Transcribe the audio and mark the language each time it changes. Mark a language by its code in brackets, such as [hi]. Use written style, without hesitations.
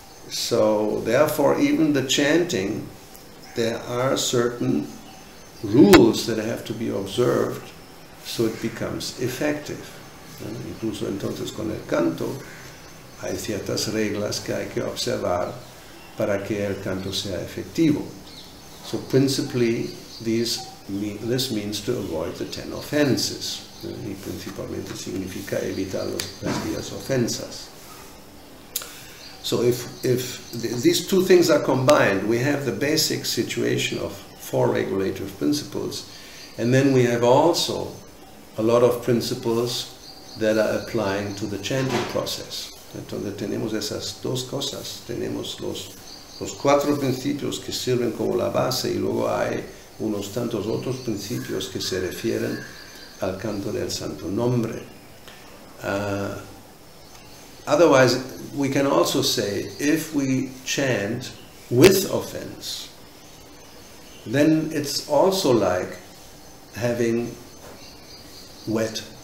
[en] So therefore, even the chanting, there are certain rules that have to be observed so it becomes effective. [es] Incluso entonces con el canto hay ciertas reglas que hay que observar para que el canto sea efectivo. [en] So principally, this means to avoid the 10 offenses. [es] Y principalmente significa evitar las 10 ofensas. [en] So if these 2 things are combined, we have the basic situation of 4 regulative principles, and then we have also a lot of principles that are applying to the chanting process. [es] Entonces tenemos esas 2 cosas, tenemos los 4 principios que sirven como la base, y luego hay unos tantos otros principios que se refieren al canto del santo nombre. [en] Otherwise, we can also say, if we chant with offense, then it's also like having wet